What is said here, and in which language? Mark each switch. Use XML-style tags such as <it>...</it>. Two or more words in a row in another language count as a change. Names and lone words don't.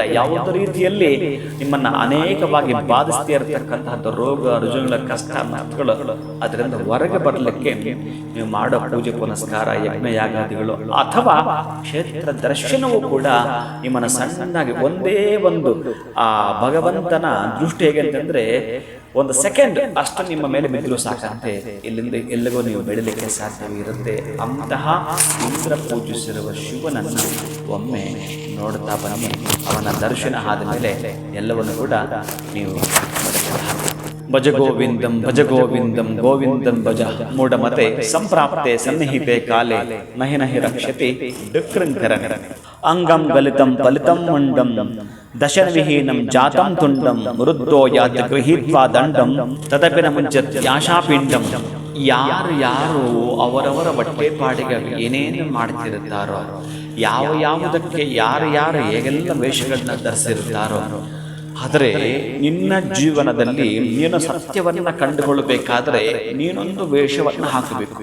<kn>ಯಾವುದೇ ರೀತಿಯಲ್ಲಿ ನಿಮ್ಮನ್ನ ಅನೇಕವಾಗಿ ಬಾಧಿಸ್ತಾ ಇರತಕ್ಕಂತಹದ್ದು ರೋಗ ರುಜುಗಳ ಕಷ್ಟ ನಷ್ಟಗಳು, ಅದರಿಂದ ಹೊರಗೆ ಬರಲಿಕ್ಕೆ ನೀವು ಮಾಡೋ ಪೂಜೆ ಪುನಸ್ಕಾರ ಯಜ್ಞ ಯಾಗಾದಿಗಳು ಅಥವಾ ಕ್ಷೇತ್ರ ದರ್ಶನವೂ ಕೂಡ ನಿಮ್ಮನ್ನ ಸಣ್ಣದಾಗಿ ಒಂದೇ ಒಂದು ಆ ಭಗವಂತನ ದೃಷ್ಟಿ ಹೇಗೆ ಅಂತಂದ್ರೆ ಒಂದು ಸೆಕೆಂಡ್ ಅಷ್ಟು ನಿಮ್ಮ ಮೇಲೆ ಬಿದ್ದರೂ ಸಾಕಂತೆ ಇಲ್ಲಿಂದ ಎಲ್ಲಿಗೂ ನೀವು ಬೆಳಲಿಕ್ಕೆ ಸಾಧ್ಯವಿರುತ್ತೆ. ಅಂತಹ ಇಂದ್ರ ಪೂಜಿಸಿರುವ ಶಿವನನ್ನು ಒಮ್ಮೆ ನೋಡ್ತಾ ಬನ್ನಿ. ಅವನ ದರ್ಶನ ಆದ ಮೇಲೆ ಎಲ್ಲವನ್ನು ಕೂಡ ನೀವು</kn> <sa>ಭಜ ಗೋವಿಂದಂ ಭಜ ಗೋವಿಂದಂ ಗೋವಿಂದಂ ಭಜ ಮೂಢಮತೆ ಸಂಪ್ರಾಪ್ತೆ ಸನ್ನಿಹಿತೆ ಕಾಲೇ ನಹಿ ನಹಿ ರಕ್ಷತಿ ಡುಕ್ರಂಕರ ಅಂಗಂ ಗಲಿತಂ ಫಲಿತಂ ಮುಂಡಂ ದಶನ ವಿಹೀನಂ ಜಾತಂ ತುಂಡಂ ವೃದ್ಧೋ ಯಾತ್ ಗೃಹೀತ್ವಾ ದಂಡಂ ತದಪಿನ ಮುಂಚತ್ ಯಾಶಾಪಿಂಡಂ.</sa> <kn>ಯಾರು ಅವರವರ ಹೊಟ್ಟೆಪಾಡಿಗೆ ಏನೇನು ಮಾಡ್ತಿರುತ್ತಾರೋ, ಯಾವುದಕ್ಕೆ ಯಾರು ಹೇಗೆಲ್ಲ ವೇಷಗಳನ್ನ ಧರಿಸಿರುತ್ತಾರೋ, ಆದರೆ ನಿನ್ನ ಜೀವನದಲ್ಲಿ ನೀನು ಸತ್ಯವನ್ನ ಕಂಡುಕೊಳ್ಳಬೇಕಾದ್ರೆ ನೀನೊಂದು ವೇಷವನ್ನು ಹಾಕಬೇಕು.</kn>